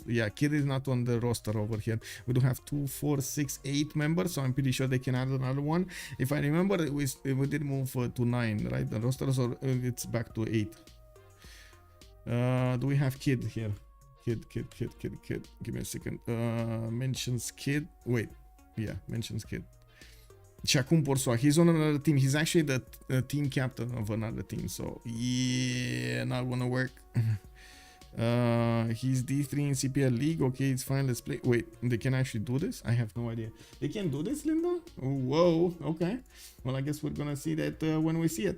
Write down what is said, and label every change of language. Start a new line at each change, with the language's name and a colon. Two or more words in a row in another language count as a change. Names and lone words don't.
English: Yeah, Kid is not on the roster over here. We do have 2, 4, 6, 8 members, so I'm pretty sure they can add another one. If I remember, we did move to 9, right? The roster, so it's back to 8. Do we have Kid here? Kid. Give me a second. Mentions Kid. Wait. Yeah, mentions Kid.
Romanian: Și acum Porsua.
English: He's on another team. He's actually the team captain of another team. So, yeah, not gonna work. He's D3 in CPL League. Okay, it's fine. Let's play. Wait, they can actually do this? I have no idea. They can do this, Linda? Whoa, okay. Well, I guess we're gonna see that when we see it.